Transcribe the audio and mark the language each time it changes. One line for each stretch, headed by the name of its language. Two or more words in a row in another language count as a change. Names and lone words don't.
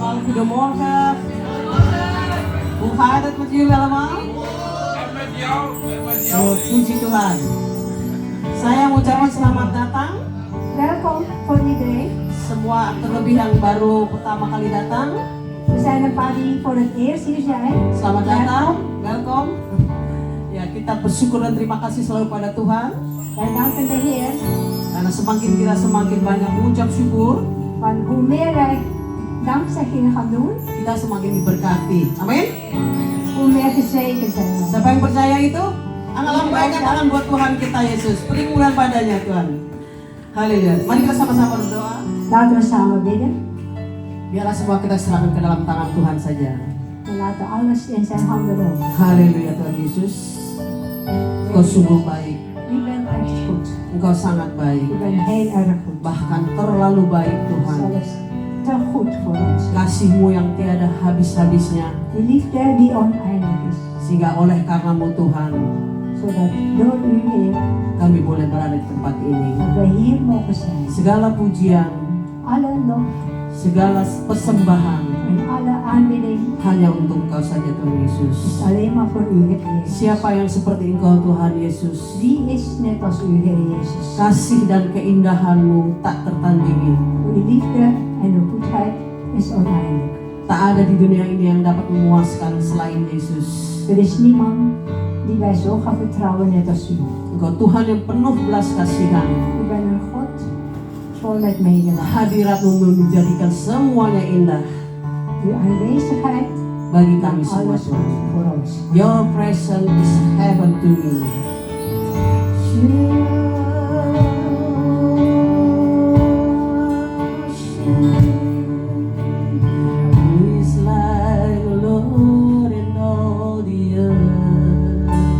Dutch: Goedemorgen. Hoe gaat het met jullie allemaal?
Indonesian: Oh, puji Tuhan. Saya mengucapkan selamat datang.
Dutch: Welkom voor iedereen.
Indonesian: Semua terlebih yang baru pertama kali datang.
Dutch: We zijn een paar die voor het eerst hier zijn.
Indonesian: Selamat datang, welkom. Ya, kita bersyukur dan terima kasih selalu pada Tuhan.
Dutch: Wij danken de Heer.
Indonesian: Karena kita semakin banyak mengucap syukur,
Dutch: Want hoe meer wij dankzeggingen gaan doen,
Indonesian: kita semakin diberkati. Amin.
Dutch: hoe meer gezegend zijn we.
Indonesian: Siapa yang percaya itu? Lambaikan tangan buat Tuhan kita Yesus. Berikan padanya Tuhan. Haleluya. Mari kita sama-sama berdoa.
Dutch: Laten we samen bidden.
Indonesian: Biarlah semua kita serahkan ke dalam tangan Tuhan saja.
Dutch: We laten alles in zijn handen over.
Indonesian: Haleluya Tuhan Yesus. Engkau sungguh baik.
Dutch: U bent echt goed.
Indonesian: Engkau sangat baik.
Dutch: U bent heel erg goed.
Indonesian: Bahkan terlalu baik Tuhan.
Dutch: Zelfs te goed voor ons.
Indonesian: Kasih-Mu yang tiada habis-habisnya.
Dutch: Uw liefde die oneindig is.
Indonesian: Sehingga oleh karena-Mu Tuhan,
Dutch: Zodat door u Heer,
Indonesian: kami boleh berada di tempat ini.
Dutch: dat wij hier mogen zijn.
Indonesian: Segala pujian,
Dutch: Alle lof
Indonesian: segala persembahan
Dutch: en alle aanbidding
Indonesian: hanya untuk Engkau saja Tuhan Yesus.
Dutch: is alleen maar voor u Heer Jezus.
Indonesian: Siapa yang seperti Engkau Tuhan Yesus?
Dutch: Wie is net als u Heer Jezus?
Indonesian: Kasih dan keindahan-Mu tak tertandingi.
Dutch: Uw liefde en uw goedheid is oneindig.
Indonesian: Tak ada di dunia ini yang dapat memuaskan selain Yesus.
Dutch: Er is niemand die wij zo gaan vertrouwen net als u.
Indonesian: Engkau Tuhan yang penuh belas kasihan.
Dutch: U bent een God vol met medelijden.
Indonesian: Hadirat-Mu menjadikan semuanya indah
Dutch: Uw aanwezigheid
Indonesian: bagi kami
Dutch: is
Indonesian: semua
Dutch: alles
Indonesian: Tuhan.
Dutch: goed voor ons.
English: Your presence is heaven to me. Who is like the Lord in all the earth?